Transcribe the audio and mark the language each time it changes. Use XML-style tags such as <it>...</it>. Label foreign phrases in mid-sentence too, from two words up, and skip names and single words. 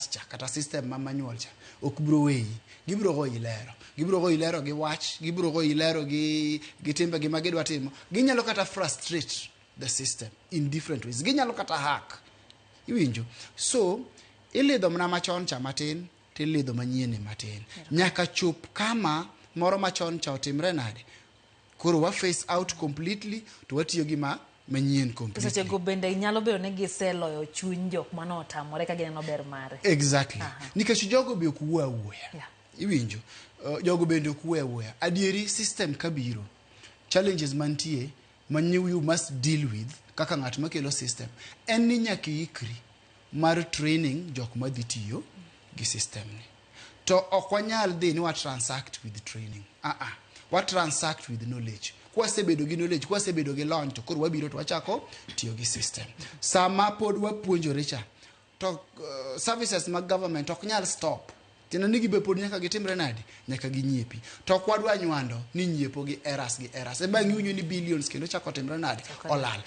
<luo>cha kata system ma manual cha ok bro weyi gibro go ilero gi wach gibro go ilero gi timbe gi magidwa timo ginyalo kata</luo> <en>frustrate the system in different ways</en> <luo>ginyalo kata hack iwinjo so ilidho mna machon cha matin tilidho manyien matin nyaka chop kama moro machon cha otimre nade koro wa</luo> <en>face out completely</en> <luo>to watiyo gi manyien completely. Seche go bende nyalo bedo ne giseloyo chuny jok manotamore ka gineno ber mare.</luo> <en>Exactly.</en> <luo>Nikech jogo be ok wuo awuoya. Iwinjo. Jogo bende ok wuo awuoya. Adieri system kabiro. Challenges mantie</luo> <en>you must deal with</en> <luo>kaka ng'at makelo system. En ni nyaka ikri mar training jok madhi tiyo gi system ni. To ok wanyal dhi ni wa</luo> <en>transact with training. What transact with knowledge.</en> <luo>Kwasebedo gi knowledge, kwasebedo gi launch to koro wabiro to wachako tiyo gi system. Sama pod wapuonjore cha to services mag government ok nyal stop. Tena nigi be pod nyaka gitimre nadi, nyaka ginyiepi. To kwadwa nywando ni nyiepo gi errors. E bang' unyo ni billions kendo chako timre nadi, olal.</luo>